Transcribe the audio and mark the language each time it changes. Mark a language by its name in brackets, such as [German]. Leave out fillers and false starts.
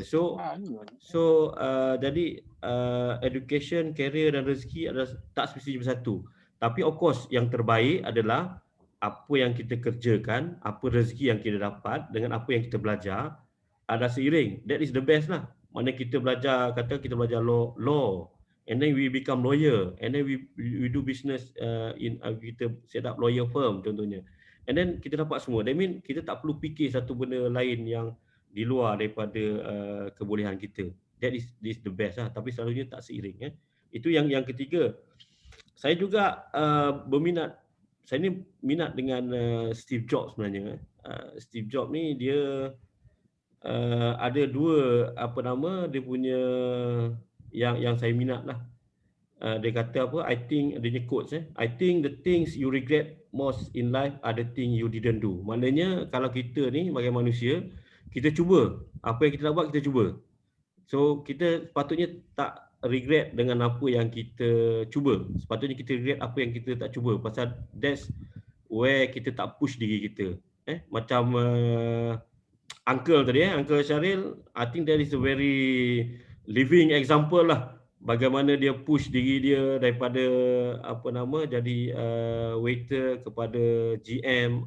[Malay] So jadi education, career dan rezeki adalah tak semestinya bersatu. Tapi of course yang terbaik adalah apa yang kita kerjakan, apa rezeki yang kita dapat dengan apa yang kita belajar ada seiring. [English] That is the best lah. [Malay] Mana kita belajar, kita belajar [English] law, and then we become lawyer, and then we do business kita set up lawyer firm [Malay] contohnya. [English] And then [Malay] kita dapat semua. [English] That mean [Malay] kita tak perlu fikir satu benda lain yang di luar daripada kebolehan kita. [English] That is the best lah. [Malay] Tapi selalunya tak seiring. Itu yang ketiga. Saya juga berminat. Saya ni minat dengan Steve Jobs sebenarnya. Steve Jobs ni dia ada dua dia punya yang saya minat lah. Dia kata [English] I think [Malay] dia punya [English] quotes I think the things you regret most in life are the things you didn't do. [Malay] Maknanya kalau kita ni sebagai manusia, kita cuba apa yang kita nak buat, kita cuba. So kita sepatutnya tak regret dengan apa yang kita cuba. Sepatutnya kita regret apa yang kita tak cuba. Pasal [English] that's where [Malay] kita tak push diri kita. Macam Uncle tadi, [English] Uncle Syaril, I think that is a very living example lah. [Malay] Bagaimana dia push diri dia daripada jadi waiter kepada GM.